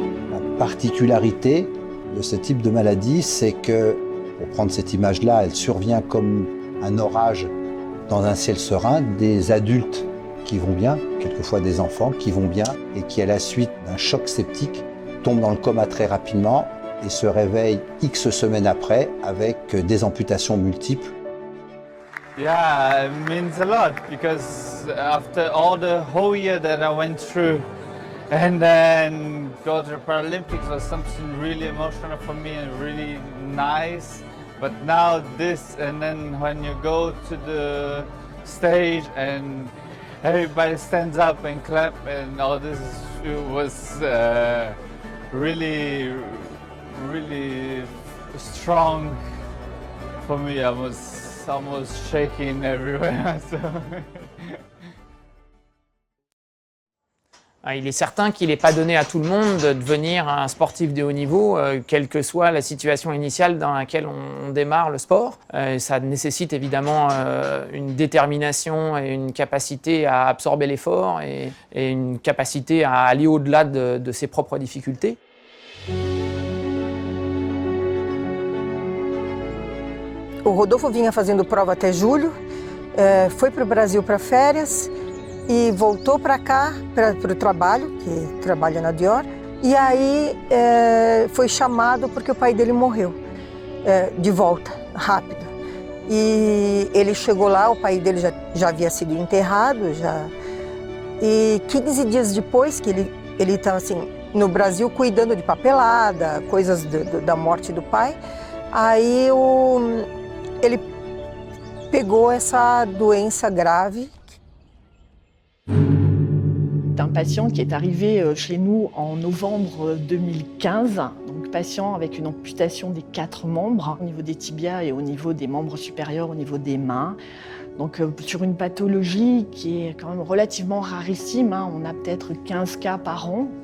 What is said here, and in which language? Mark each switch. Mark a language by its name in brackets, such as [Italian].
[French] La particularité de ce type de maladie, c'est que, pour prendre cette image-là, elle survient comme un orage dans un ciel serein, des adultes qui vont bien, quelquefois des enfants qui vont bien, et qui, à la suite d'un choc septique, tombent dans le coma très rapidement et se réveillent X semaines après avec des amputations multiples. [English] yeah, it means a lot because after all the whole year that I went through, and then go to the Paralympics was something really emotional for me and really nice. But now this, and then when you go to the stage and everybody stands up and clap and all this, it was really, really strong for me. I was almost shaking everywhere. So. [French] Il est certain qu'il n'est pas donné à tout le monde de devenir un sportif de haut niveau, quelle que soit la situation initiale dans laquelle on démarre le sport. Ça nécessite évidemment une détermination et une capacité à absorber l'effort et une capacité à aller au-delà de ses propres difficultés. [Portuguese] O Rodolfo vinha fazendo prova até julho, foi para o Brasil para férias e voltou para cá, para o trabalho, que trabalha na Dior, e aí foi chamado porque o pai dele morreu, de volta, rápido. E ele chegou lá, o pai dele já havia sido enterrado, e 15 dias depois que ele estava assim, no Brasil cuidando de papelada, coisas da morte do pai, aí ele pegou essa doença grave. [French] C'est un patient qui est arrivé chez nous en novembre 2015, donc patient avec une amputation des 4 membres, au niveau des tibias et au niveau des membres supérieurs, au niveau des mains. Donc sur une pathologie qui est quand même relativement rarissime, hein, on a peut-être 15 cas par an.